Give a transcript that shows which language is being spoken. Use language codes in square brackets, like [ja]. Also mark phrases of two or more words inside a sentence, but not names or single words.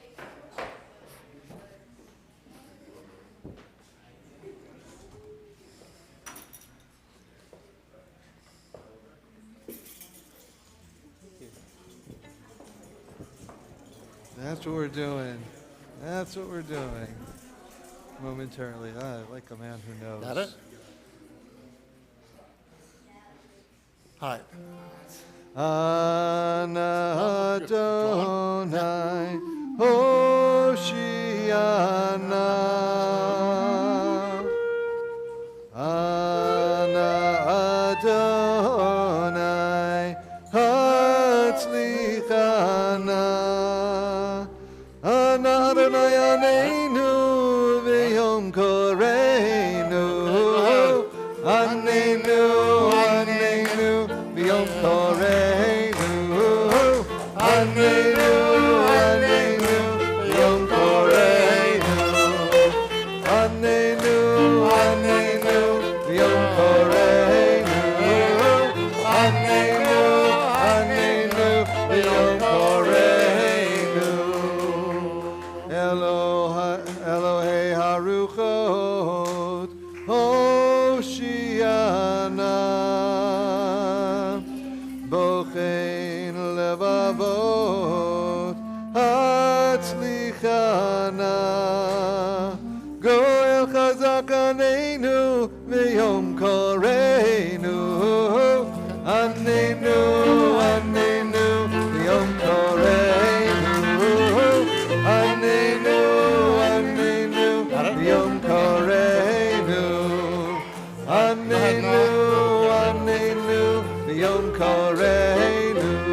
[en] That's what we're doing. That's what we're doing. Momentarily. I like a man who knows. Got it? All right. [he] אנא אדוני הושיענא. אנא אדוני הצליחנא. אנא אדוני עננו ביום קראנו. עננו, עננו ביום קראנו. עננו, עננו ביום קראנו. עננו, עננו ביום קראנו. עננו, עננו ביום קראנו. אלוהי הרוחות הושיענא. בוחן לבבות הצליחנא. גואל חזק עננו ביום קראנו. עננו, עננו ביום קראנו. עננו, עננו ביום קראנו. עננו, עננו ביום קראנו.